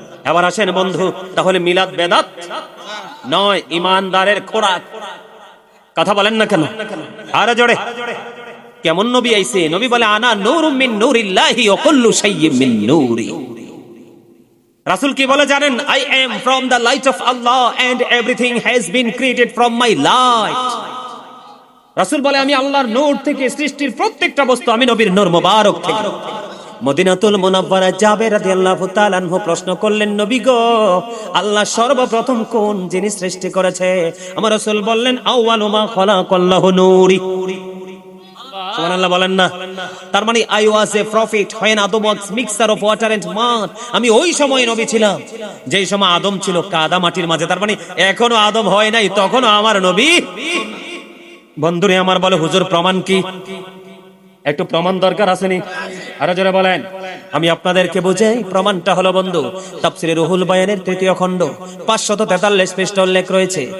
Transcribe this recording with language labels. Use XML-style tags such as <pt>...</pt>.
<bn>এবার আসেন বন্ধু, তাহলে মিলাদ বেদাত নয়, ইমানদারের খোরাক। কথা বলেন না কেন? আর জোরে। কেমন নবী আইছে? নবী বলে,</bn> <ar>আনা নূরুম মিন নূরিল্লাহি ওয়া কুল্লু শাইইন মিন নূরি।</ar> <bn>রাসূল কি বলে জানেন?</bn> <en>I am from the light of Allah and everything has been created from my light.</en> <bn>রাসূল বলে, আমি আল্লাহর নূর থেকে সৃষ্টির প্রত্যেকটা বস্তু, আমি নবীর নূর মোবারক থেকে। মদিনাতুল মুনাওয়ারায় জাবের রাদিয়াল্লাহু তাআলা আনহু প্রশ্ন করলেন, নবী গো, আল্লাহ সর্বপ্রথম কোন জিনিস সৃষ্টি করেছে? আমার রাসূল বললেন,</bn> <ar>আউয়ালু মা খালাকাল্লাহু নূরি।</ar> <bn>সুবহানাল্লাহ বলেন না? তার মানে</bn> <en>I was a prophet when Adam was mixture of water and mud.</en> <bn>আমি ওই সময় নবী ছিলাম যেই সময় আদম ছিল কাদা মাটির মাঝে। তার মানে এখনো আদম হয় নাই, তখনও আমার নবী। বন্ধুরে আমার, বলে হুজুর প্রমাণ কি? একটু প্রমাণ দরকার আসেনি? আরো জোরে বলেন। আমি আপনাদেরকে বুঝাই, প্রমাণটা হলো বন্ধু, তাফসীরে রুহুল বায়ানের 3য় খণ্ড 543 পৃষ্ঠা উল্লেখ রয়েছে।</bn>